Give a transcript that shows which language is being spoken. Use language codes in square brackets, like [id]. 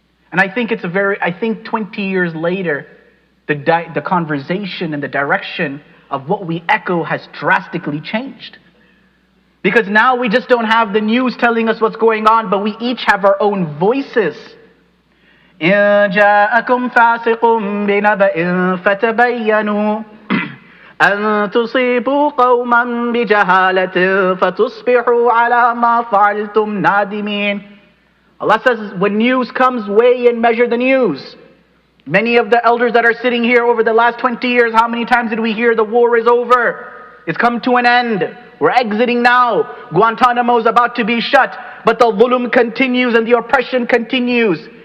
[en] And I think 20 years later, the conversation and the direction of what we echo has drastically changed. Because now we just don't have the news telling us what's going on, but we each have our own voices. [ar] إن جاءكم فاسق بنبأ فتبينوا أن تصيبوا قوما بجهالة فتصبحوا على ما فعلتم نادمين. [en] Allah says, when news comes, weigh and measure the news. Many of the elders that are sitting here over the last 20 years, how many times did we hear the war is over? It's come to an end. We're exiting now. Guantanamo is about to be shut. But the dhulm continues and the oppression continues.